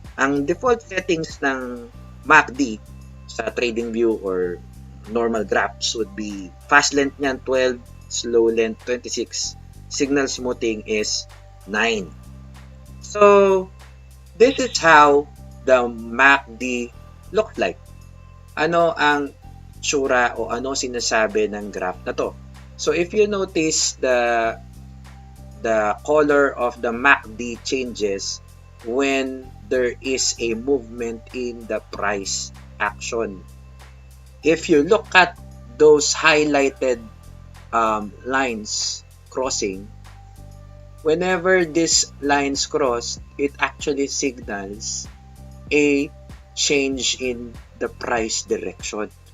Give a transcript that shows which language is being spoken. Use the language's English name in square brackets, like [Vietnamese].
[English] Ang default settings ng MACD sa TradingView or normal graphs would be fast length niyan 12, slow length 26, signal smoothing is 9. So, this is how the MACD looks like. [Filipino] Ano ang tsura o ano sinasabi ng graph na to? [English] So, if you notice the color of the MACD changes when there is a movement in the price action. If you look at those highlighted lines crossing, whenever these lines cross, it actually signals a change in the price direction.